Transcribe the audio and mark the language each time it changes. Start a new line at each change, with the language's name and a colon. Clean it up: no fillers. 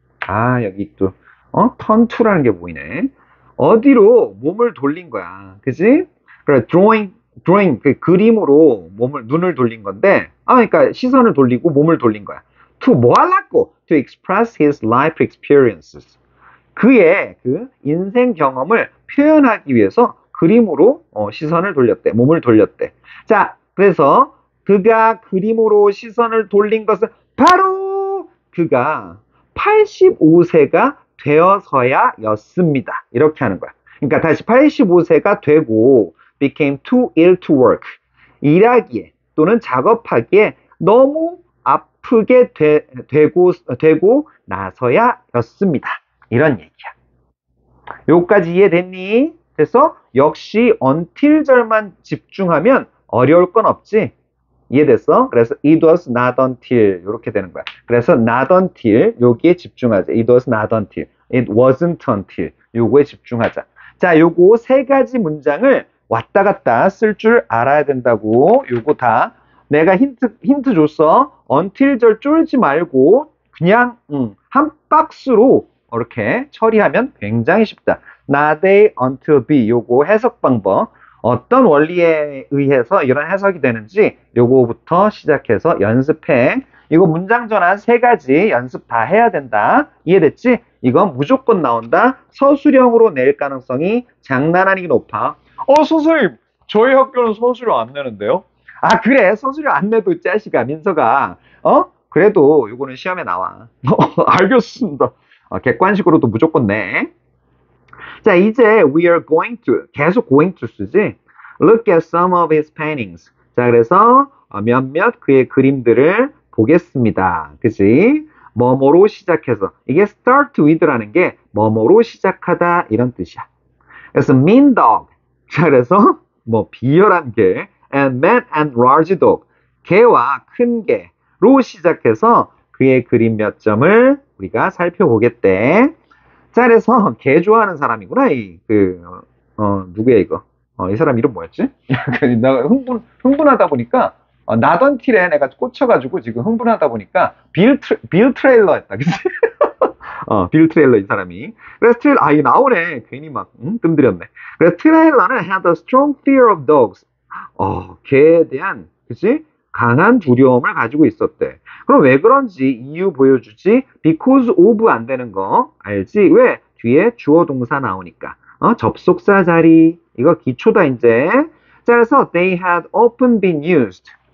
Korean: 아, 여기 또 turn to라는 게 보이네. 어디로 몸을 돌린 거야. 그지? 그래, drawing 그 그림으로 눈을 돌린 건데 그러니까 시선을 돌리고 몸을 돌린 거야. to 뭐 하려고?
English: to express his life experiences.
Korean: 그의 그 인생 경험을 표현하기 위해서 그림으로 시선을 돌렸대. 몸을 돌렸대. 자, 그래서 그가 그림으로 시선을 돌린 것은 바로 그가 85세가 되어서야였습니다. 이렇게 하는 거야.
English: 그러니까 다시 85세가 되고 became too ill to work.
Korean: 일하기에 또는 작업하기에 너무 아프게 되고 나서야였습니다. 이런 얘기야. 여기까지 이해됐니? 그래서 역시 until절만 집중하면 어려울 건 없지. 이해됐어? 그래서 it was not until 이렇게 되는 거야. 그래서 not until 여기에 집중하자.
English: it was not until, it wasn't until 요거에 집중하자.
Korean: 자, 요거 세 가지 문장을 왔다 갔다 쓸 줄 알아야 된다고. 요거 다 내가 힌트 줬어. until절 쫄지 말고 그냥 한 박스로 이렇게 처리하면 굉장히 쉽다. not A until B 요거 해석 방법 어떤 원리에 의해서 이런 해석이 되는지 요거부터 시작해서 연습해. 이거 문장 전환 세 가지 연습 다 해야 된다. 이해됐지? 이건 무조건 나온다. 서술형으로 낼 가능성이 장난 아니게 높아. 선생님, 저희 학교는 서술형 안 내는데요? 아, 그래. 서술형 안 내도 짜식아, 민서가. 그래도 요거는 시험에 나와. 알겠습니다. 객관식으로도 무조건 내.
English: 자, 이제 we are going to, 계속 going to 쓰지? Look at some of his paintings.
Korean: 자, 그래서 몇몇 그의 그림들을 보겠습니다. 그지? 뭐뭐로 시작해서. 이게 start with라는 게 뭐뭐로 시작하다 이런 뜻이야.
English: 그래서 mean dog.
Korean: 자, 그래서 뭐 비열한 개 and mad and large dog. 개와 큰 개로 시작해서 그의 그림 몇 점을 우리가 살펴보겠대. 자, 그래서 개 좋아하는 사람이구나. 누구야 이거? 이 사람 이름 뭐였지? 내가 흥분하다 보니까 나던 틸에 내가 꽂혀가지고 지금 흥분하다 보니까 빌 트레일러 했다, 그치? 빌 트레일러 이 사람이. 그래서 이게 나오네. 괜히 막 뜸들였네.
English: 그래서 트레일러는 had a strong fear of dogs.
Korean: 개에 대한, 그치? 강한 두려움을 가지고 있었대. 그럼 왜 그런지 이유 보여주지? because of 안 되는 거 알지? 왜? 뒤에 주어 동사 나오니까. 접속사 자리. 이거 기초다 이제.
English: 자, 그래서 they had often been used.